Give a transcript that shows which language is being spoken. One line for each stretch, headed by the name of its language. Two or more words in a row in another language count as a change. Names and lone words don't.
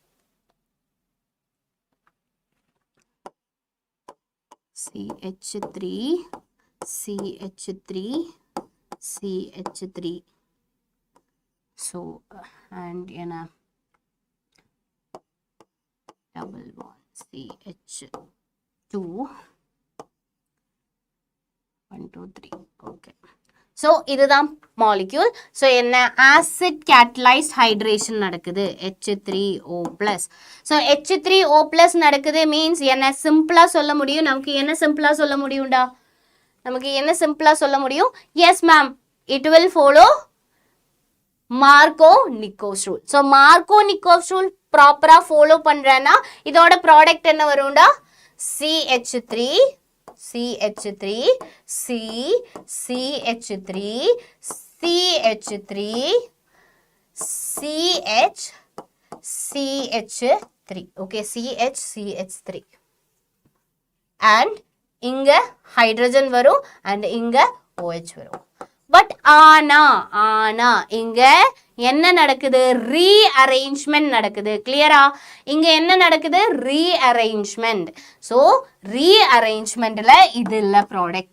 English: CH3 CH3. So and double bond CH2 1 2 3. Okay, so
Tamil: இதுதான் மாலிக்யூல். ஸோ என்ன
English: acid catalysed hydration
Tamil: நடக்குது H3O+. ஸோ H3O+ நடக்குது மீன்ஸ் என்ன சிம்பிளாக சொல்ல முடியும், நமக்கு என்ன சிம்பிளாக சொல்ல முடியும்டா, நமக்கு என்ன சிம்பிளாக சொல்ல முடியும்,
English: yes ma'am it will follow Markovnikov's rule.
Tamil: ஸோ
English: Markovnikov's rule
Tamil: ப்ராப்பராக ஃபாலோ பண்ணுறேன்னா இதோட ப்ராடக்ட் என்ன வரும்டா, CH3 CH3 C CH3 CH3 CH CH3 okay CH and இங்க ஹைட்ரஜன் வரும் and இங்க OH வரும். பட் ஆனா இங்க என்ன நடக்குது, ரீஅரேஞ்ச்மெண்ட் நடக்குது. கிளியரா, இங்க என்ன நடக்குது, ரீஅரேஞ்ச்மெண்ட். ஸோ ரீஅரேஞ்ச்மெண்ட்ல இது இல்ல ப்ராடக்ட்.